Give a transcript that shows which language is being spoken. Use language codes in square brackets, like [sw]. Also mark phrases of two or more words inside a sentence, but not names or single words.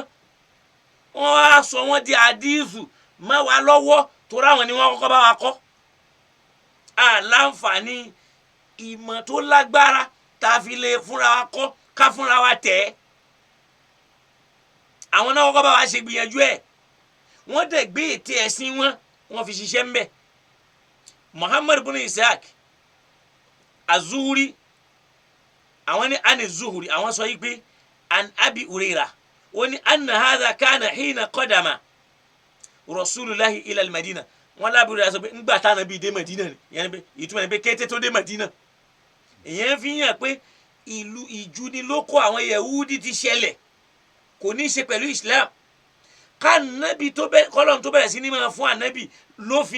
[yo] á sọ wọ́n di àdìsù má wa lọ́wọ́ torí àwọn ni wọ́n kọ́kọ́ bá wa kọ́ àlàǹfààní ìmọ̀ tó lágbára tá a fi lè fúnra wa kọ́ ká fúnra wa tẹ̀ ẹ́ àwọn náà kọ́kọ́ bá wa ṣe gbìyànjú ẹ̀ wọ́n dẹ̀ gbé ète ẹ̀sìn wọ́n fi ṣiṣẹ́ ń bẹ̀ Muhammad ibn Ishaq az-Zuhri àwọn ní ani Zuhri àwọn sọ yìí pé an Abi Huraira wọ́n ní [ar] أن هذا كان حين قدم رسول الله إلى المدينة [yo] wọ́n lábúrò yà sọ pé ńgbà tá Ànábì dé Madina ni yẹn pé ìtumọ̀ ni pé kété tó dé Madina ìyẹn fi hàn pé ìlú ìjúnilókò àwọn Yahudi ti ṣẹlẹ̀ kò ní í ṣe pẹ̀lú Islam ká Ànábì tó bẹ̀rẹ̀ kọ́lọ́n tó bẹ̀rẹ̀ sí ní máa fún Ànábì lófin